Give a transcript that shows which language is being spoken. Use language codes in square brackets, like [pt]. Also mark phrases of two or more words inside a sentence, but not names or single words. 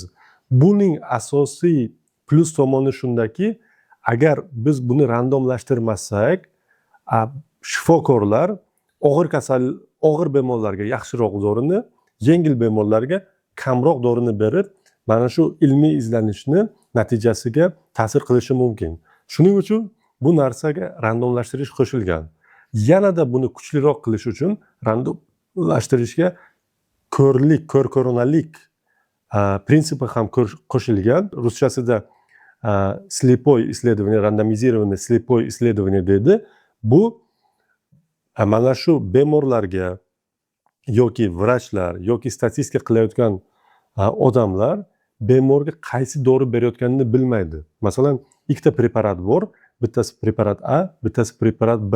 [uz] Buning asosiy plus tomoni shundaki, agar biz buni randomlashtirmasak, shifokorlar og'ir bemorlarga yaxshiroq dorini, yengil bemorlarga kamroq dorini berib, mana shu ilmiy izlanishni natijasiga ta'sir qilishi mumkin. Shuning uchun bu narsaga randomlashtirish qo'shilgan. Yanada buni kuchliroq qilish uchun randomlashtirishga ko'rko'ronalik prinsipi ham qo'shilgan. [ru] Ruschasida слепое исследование, randomizированное слепое исследование deydi. [uz] Bu mana shu bemorlarga yoki vrachlar yoki statistika qilayotgan odamlar bemorga qaysi dori berayotganini bilmaydi. Masalan, ikkita preparat bor, bittasi preparat A, bittasi preparat B.